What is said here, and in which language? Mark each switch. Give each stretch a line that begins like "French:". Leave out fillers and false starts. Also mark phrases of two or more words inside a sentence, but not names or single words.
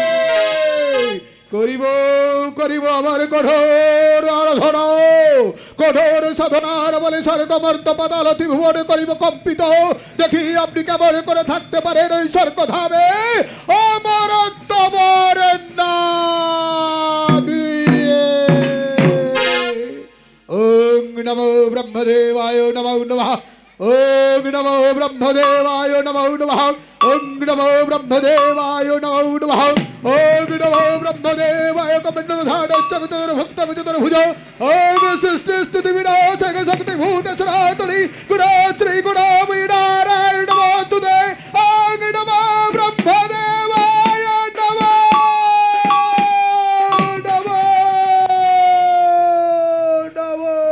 Bangla: করিব করিব আমার কঠোর আরাধনা, কঠোর সাধনার বলে স্বর্গ মর্ত পাতাল ত্রিভুবন করিব কম্পিত। দেখি আপনি কেমন করে থাকতে পারেন ওই স্বর্গ ধামে অমরত্ব বর না দিয়ে।
Sanskrit: ওং নমো ব্রহ্মদেবায় নমো নমঃ। ওং নমো ব্রহ্মদেবায় নমো নমঃ। ওং নমো ব্রহ্মদেবায় নমো নমঃ। ওং নমো ব্রহ্মদেবায় কমণ্ডলধারণ চতুর্ভুক্ত চতুর্ভুজ। ওং সৃষ্টি স্থিতি বিনাশক শক্তি ভূত সনাতনী গুণশ্রী গুণময়ীনারায়ণ নমোস্তুতে। ওং নমো ব্রহ্মদেবায় নমো নমো নমো।